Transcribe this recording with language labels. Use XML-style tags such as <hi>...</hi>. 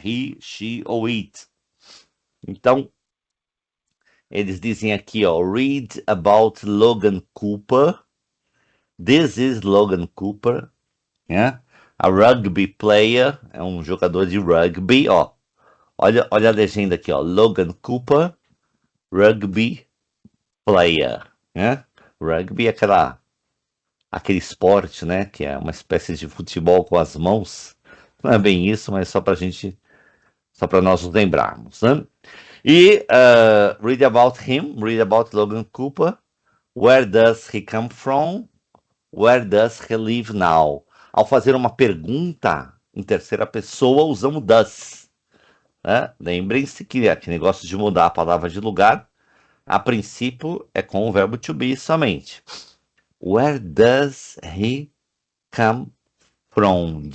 <pt>He, she ou it. Então, eles dizem aqui, ó,</pt> <en>read about Logan Cooper. This is Logan Cooper, né? A rugby player,</en> <pt>é um jogador de rugby, ó. Olha a legenda aqui, ó.</pt> <en>Logan Cooper, rugby player, né?</en> <pt>Rugby é aquele esporte, né? Que é uma espécie de futebol com as mãos. Não é bem isso, mas só para nós nos lembrarmos, né?</pt> <en>E read about Logan Cooper. Where does he come from? Where does he live now?</en> <pt>Ao fazer uma pergunta em terceira pessoa, usamos does. Né? Lembrem-se que aquele negócio de mudar a palavra de lugar, a princípio, é com o verbo to be somente.</pt> <en>Where does he come from?</en>